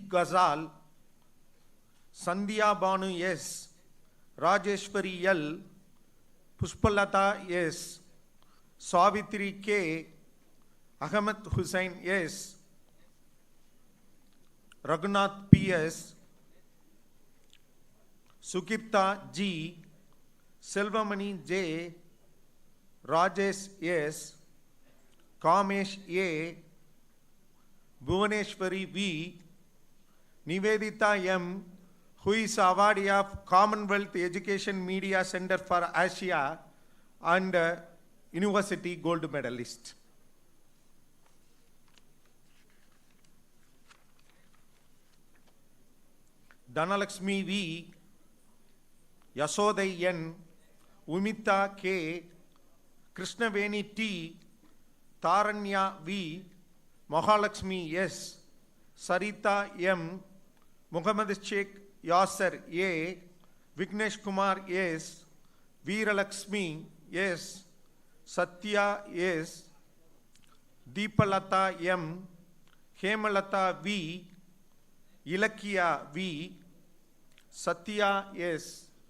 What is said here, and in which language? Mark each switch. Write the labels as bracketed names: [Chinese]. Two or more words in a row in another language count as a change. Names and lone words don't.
[English] Ghazal, Sandhya Banu S, Rajeshwari L, Pushpalata S, Savitri K, Ahmed Hussain S, Raghunath P.S., Sukipta G, Selvamani J, Rajesh S, Kamesh A, Bhuvaneshwari V, Nivedita M, who is awardee of Commonwealth Education Media Center for Asia and University Gold Medalist. Dhanalakshmi V, Yasodai N, Umita K, Krishnaveni T, Taranya V, Mahalakshmi S, Sarita M, Muhammad Sheikh Yasser A, Vignesh Kumar S, Veeralakshmi S, Satya S, Deepalata M, Hemalata V, Ilakya V, Satya S,